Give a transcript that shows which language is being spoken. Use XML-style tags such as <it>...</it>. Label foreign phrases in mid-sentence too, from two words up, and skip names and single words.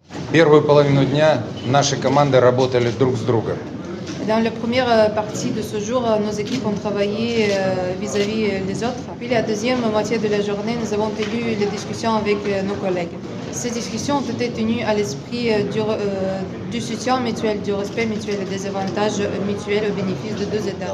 <ru>Первую половину дня наши команды работали друг с другом.</ru> <fr>Dans la première partie de ce jour, nos équipes ont travaillé vis-à-vis des autres. Puis la deuxième moitié de la journée, nous avons tenu les discussions avec nos collègues. Ces discussions ont été tenues à l'esprit du soutien mutuel, du respect mutuel et des avantages mutuels au bénéfice de deux États.</fr>